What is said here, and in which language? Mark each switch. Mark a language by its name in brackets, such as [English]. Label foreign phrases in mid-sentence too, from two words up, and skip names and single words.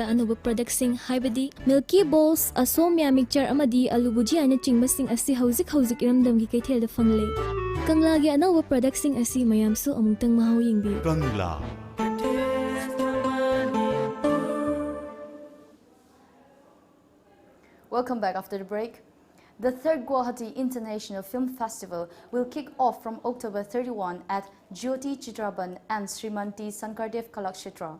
[Manipuri] anuba products sing haibadi Milky Balls asomya mixture amadi alu bhujia na chingmasing asi hauzik iramdam gi kaithel da fangle Kangla gi anawa products sing asi mayamsu amungtang mahaw yingbi Kangla. [English] Welcome back after the break. The third Guwahati International Film Festival will kick off from October 31 at Jyoti Chitraban and Srimanti Sankardev Kalakshetra.